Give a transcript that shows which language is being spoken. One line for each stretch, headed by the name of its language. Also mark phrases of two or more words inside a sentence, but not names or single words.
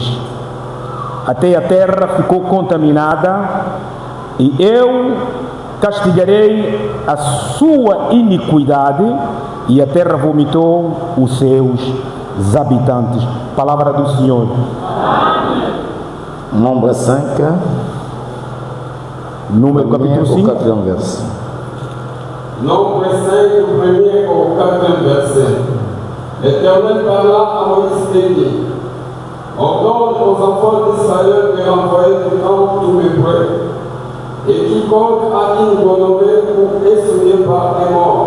Portuguese: Até a terra ficou contaminada, e eu castigarei a sua iniquidade, e a terra vomitou os seus habitantes. Palavra do Senhor.
French: Nombre 5.
Portuguese: Número capítulo 5.
French: Quatrième verset. Nombre 5, du premier au quatrième verset. L'Éternel parla à Moïse et dit: ordonne aux enfants d'Israël de renvoyer du camp tous mes prêts, et quiconque a une gonorrhée ou est souillé par les morts.